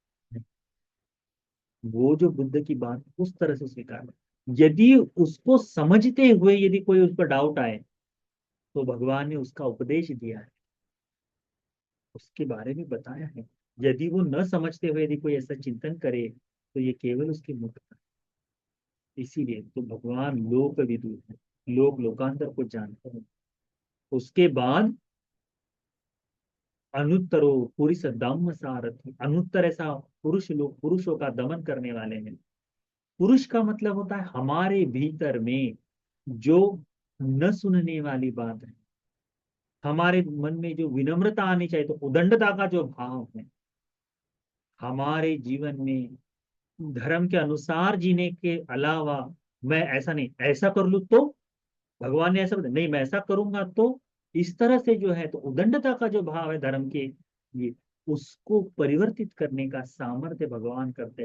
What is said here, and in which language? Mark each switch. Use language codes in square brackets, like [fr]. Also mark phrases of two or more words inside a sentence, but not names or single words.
[hi] वो जो बुद्ध की बात उस तरह से स्वीकार, यदि उसको समझते हुए यदि कोई उस पर डाउट आए, तो भगवान ने उसका उपदेश दिया है, उसके बारे में बताया है। यदि वो न समझते हुए यदि कोई ऐसा चिंतन करे, तो ये केवल उसकी मूर्खता है। इसीलिए तो भगवान लोक विदुर है, लोक लोकांतर को जानते हैं। उसके बाद [pi] अनुत्तरो पुरुष दम्म सारथि, [hi] अनुत्तर ऐसा पुरुष, लोग पुरुषों का दमन करने वाले हैं। पुरुष का मतलब होता है हमारे भीतर में जो न सुनने वाली बात है, हमारे मन में जो विनम्रता आनी चाहिए, तो उदंडता का जो भाव है हमारे जीवन में, धर्म के अनुसार जीने के अलावा, मैं ऐसा नहीं, ऐसा कर लूं तो, भगवान ने ऐसा बताया नहीं, मैं ऐसा करूंगा तो, इस तरह से जो है, तो उदंडता का जो भाव है धर्म के, ये उसको परिवर्तित करने का सामर्थ्य भगवान करते हैं।